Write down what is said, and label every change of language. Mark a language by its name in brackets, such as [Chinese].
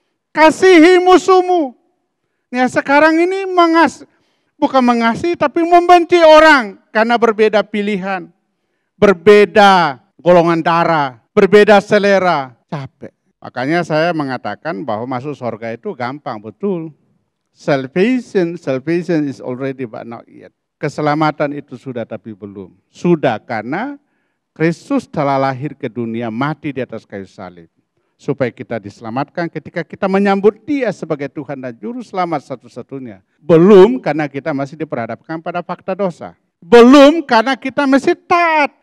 [Indonesian] Kasihi musuhmu. Ya sekarang ini bukan mengasihi tapi membenci orang karena berbeda pilihan, berbeda golongan darah, berbeda selera, capek. Makanya saya mengatakan bahwa masuk surga itu gampang, betul. [English] Salvation is already but not yet. [Indonesian] Keselamatan itu sudah tapi belum. Sudah karena Kristus telah lahir ke dunia, mati di atas kayu salib. Supaya kita diselamatkan ketika kita menyambut Dia sebagai Tuhan dan Juru Selamat satu-satunya. Belum karena kita masih diperhadapkan pada fakta dosa. Belum karena kita masih taat.